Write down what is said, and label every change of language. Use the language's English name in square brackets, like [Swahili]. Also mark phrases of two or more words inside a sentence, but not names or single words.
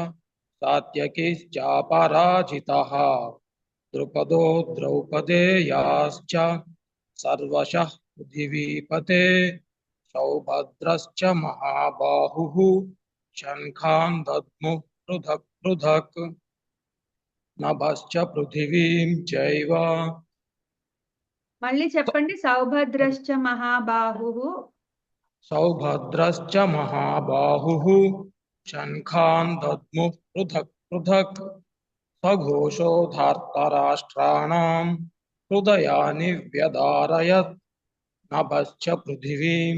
[Sanskrit] सात्यकिश्चापराजितः द्रुपदो द्रौपदेयाश्च सर्वशः पृथिवीपते सौभद्रश्च महाबाहुः शङ्खान् दद्मुः पृथक् पृथक् नभश्च पृथिवीं चैव. [Telugu] మళ్ళీ చెప్పండి. [Sanskrit] సౌభద్రశ్చ మహాబాహుః सौभद्रश्च महाबाहुः शङ्खान् दद्मुः पृथक् पृथक् सघोषो धार्तराष्ट्राणां हृदयानि व्यदारयत् नभश्च पृथिवीं